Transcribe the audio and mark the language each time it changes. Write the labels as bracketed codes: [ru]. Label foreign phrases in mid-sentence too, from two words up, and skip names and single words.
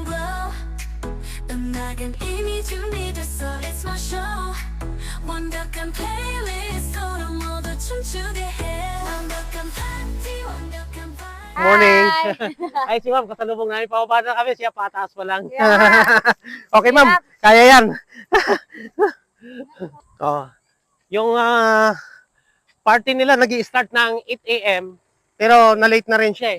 [ko] glow 음악은 이미 준비됐어 [en] it's my show [ko] 완벽한 플레이리스트로 모두 춤추게 해 완벽한 파티 완벽한 파티 [tl] Morning. Hi. Ay, si ma'am, kasalubong namin. Pababa na kami. Siya pataas pa lang. Yeah. Okay, ma'am. Kaya yan. Yung party nila nag-i-start ng 8 a.m. Pero na-late na rin siya eh.